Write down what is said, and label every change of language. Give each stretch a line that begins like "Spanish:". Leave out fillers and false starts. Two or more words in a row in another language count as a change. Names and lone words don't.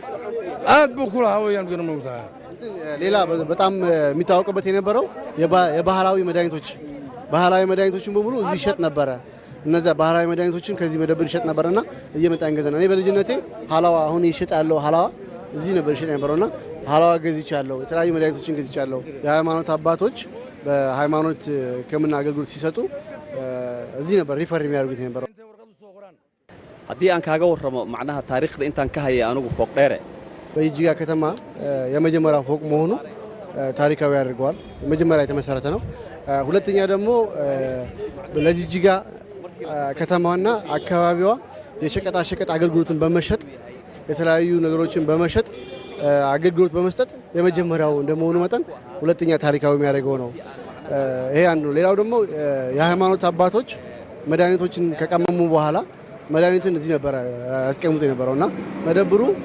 Amharic: አጥብቁላ ሀወያን ግን ነው። ሌላ በጣም የሚታወቅበት የነበረው የባህላዊ መድኃኒቶችን በሙሉ እዚህ ይሸጥ ነበረ። እነዛ ባህላዊ መድኃኒቶችን ከዚህ መደብር ይሸጥ ነበርና እየመጣን ገዘና እኔ በልጅነቴ ሐላዋ አሁን ይሸጥ ያለው ሐላዋ እዚህ ነበር ይሸጥ ነበርና ሐላዋ ገዝቻለሁ። የተለያዩ መድኃኒቶችን ገዝቻለሁ። የሃይማኖት አባቶች በሃይማኖት ሕክምና አገልግሎት ሲሰጡ እዚህ ነበር ሪፈር የሚያደርጉት የነበረው።
Somali: haddii aan kaaga warramo macnaha taariikhda intaan ka hayay anigu ፎቅ ደሬ
Amharic: በጅጅጋ ከተማ የመጀመሪያው ፎቅ መሆኑ ታሪካዊ ያደርገዋል። መጀመሪያ የተመሰረተ ነው። ሁለተኛ ደግሞ ለጅጅጋ ከተማዋና አካባቢዋ የሸቀጣ ሸቀጥ አገልግሎትን በመሸጥ የተለያዩ ነገሮችን በመሸጥ አገልግሎት በመስጠት የመጀመሪያው እንደመሆኑ መጠን ሁለተኛ ታሪካዊ የሚያደርገው ነው። ይሄ አንዱ። ሌላው ደግሞ የሃይማኖት አባቶች መድኃኒቶችን ከቀመሙ በኋላ መድኃኒትን እዚህ ነበር ያስቀምጡ የነበረውና መደብሩ